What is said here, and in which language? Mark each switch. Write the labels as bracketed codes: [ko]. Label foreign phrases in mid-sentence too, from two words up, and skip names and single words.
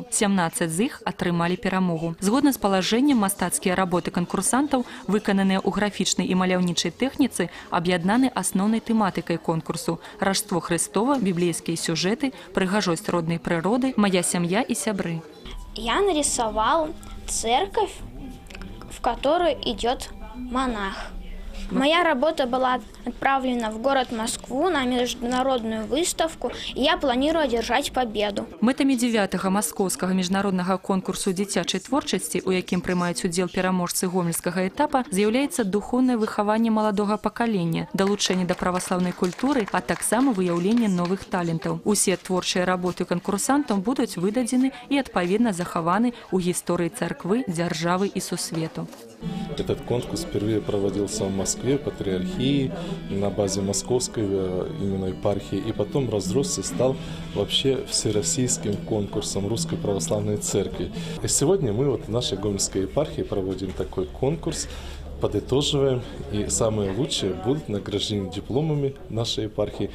[be] 17 з іх атрымалі перамогу. Згодна з палажэннем, мастацкія работы канкурсантаў, выкананыя ў графічнай і маляўнічай тэхніцы, аб'яднаны асноўнай тэматыкай конкурсу – Раждство Хрыстова, біблейскія сюжэты, прыгажосць роднай прыроды, мая сям'я і сябры. [ru] Я нарисовал церковь, в которой идет монах. Моя работа была отправлена в город Москву на международную выставку, и я планирую одержать победу. [be] Мэтамі 9-го маскоўскага міжнароднага конкурсу дзіцячай творчасці, у якім прымаюць удзел пераможцы гомельскага этапа, з'яўляецца духоўнае выхаванне маладога пакалення, далучэнне да праваслаўнай культуры, а таксама выяўленне новых талентаў. Усе творчыя работы канкурсантаў будуць выдадзены і адпаведна захаваны ў гісторыі царквы, дзяржавы і сусвету. [ru] Этот конкурс впервые проводился в Москве, Патриархии, на базе Московской именно епархии, и потом разросся, стал вообще всероссийским конкурсом Русской Православной Церкви. И сегодня мы в нашей Гомельской епархии проводим такой конкурс, подытоживаем, и самые лучшие будут награждены дипломами нашей епархии.